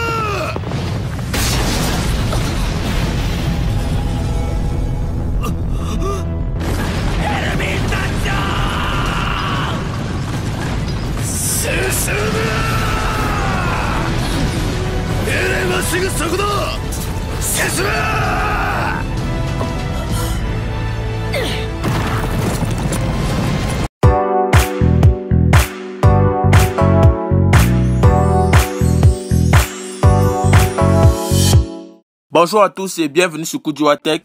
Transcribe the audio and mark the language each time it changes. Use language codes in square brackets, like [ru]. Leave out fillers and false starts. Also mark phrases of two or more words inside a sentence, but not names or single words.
[ja] エルミン団長進む。命令はすぐそこだ。進む。 [fr] Bonjour à tous et bienvenue sur Kujua Tech.